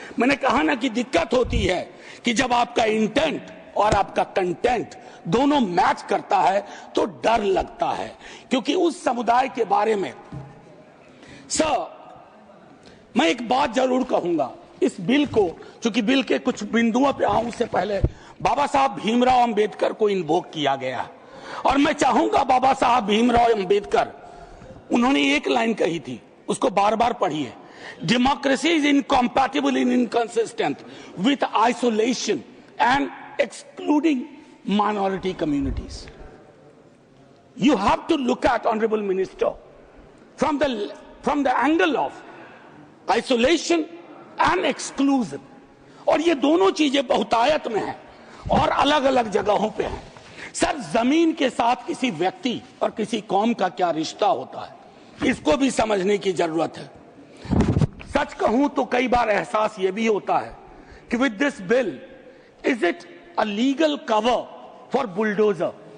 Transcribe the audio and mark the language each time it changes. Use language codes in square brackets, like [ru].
[hi] मैंने कहा ना कि दिक्कत होती है कि जब आपका इंटेंट और आपका कंटेंट दोनों मैच करता है तो डर लगता है, क्योंकि उस समुदाय के बारे में सर मैं एक बात जरूर कहूंगा। इस बिल को, चूंकि बिल के कुछ बिंदुओं पे आऊं उससे पहले, बाबा साहब भीमराव अंबेडकर को इन्वोक किया गया, और मैं चाहूंगा बाबा साहब भीमराव अंबेडकर, उन्होंने एक लाइन कही थी, उसको बार बार पढ़िए, [en] Democracy is incompatible and inconsistent with isolation and excluding minority communities. You have to look at, Honorable Minister, from the angle of isolation and exclusion. [hi] और ये दोनों चीजें बहुतायत में हैं और अलग अलग जगहों पे हैं। सर, जमीन के साथ किसी व्यक्ति और किसी कौम का क्या रिश्ता होता है, इसको भी समझने की जरूरत है। सच कहूं तो कई बार एहसास ये भी होता है कि [en] With this bill, is it a legal cover for bulldozer?